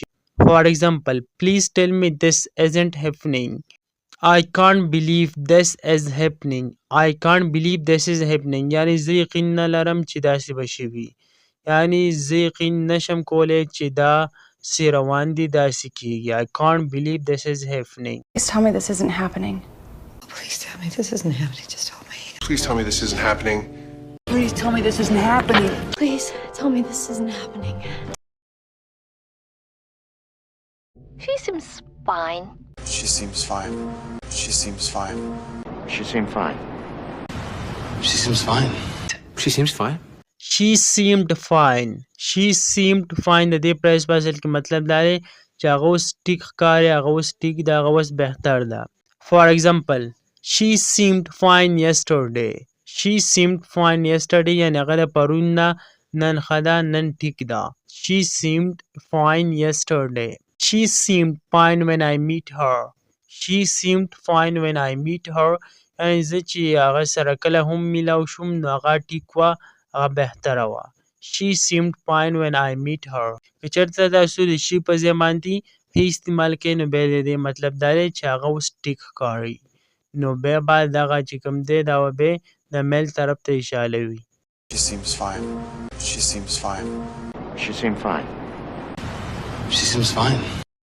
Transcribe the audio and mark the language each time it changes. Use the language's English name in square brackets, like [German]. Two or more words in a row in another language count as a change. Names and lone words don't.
[English] For example, please tell me this isn't happening. I can't believe this is happening. I can't believe this is happening [Pashto] یعنی زه یقین نه لرم چې داسې به شوي. یعنی زه یقین نشم کولی چې دا څه روان دي داسې کېږي. [English] I can't believe this is happening. Please tell me this isn't happening. Please tell me this isn't happening. Just tell me. Please tell me this isn't happening. Please tell me this isn't happening. Please tell me this isn't happening. She seems fine. She seems fine. She seems fine. She seemed fine. She seems fine. She seems fine. She seemed fine. She seemed fine [Pashto] د دې پریز په اصل کې مطلب دا دی چې هغه اوس ټیک ښکاري، هغه اوس ټیک ده، هغه اوس بهتر ده. [English] For example, she seemed fine yesterday. She seemed fine yesterday [Pashto] یعنی هغه د پرون نه نن ښه ده، نن ټیک ده. [English] She seemed fine yesterday. She seemed fine when I meet her. She seemed fine when I meet her [Pashto] یعنی زه چې هغه سره کله هم میلاو شوم نو هغه ټیک وه، هغه بهتره وه. [English] She seemed fine when I meet her. [Pashto] که چېرته تاسو د شي په ځای باندې هی استعمال کوئ نو بیا د دې مطلب دا دی چې هغه اوس ټیک ښکاري، نو بیا به دغه چې کوم دی دا به بیا د میل طرف ته اشاره وي. [English] She seems fine. She seems fine. She seemed fine. She seems fine.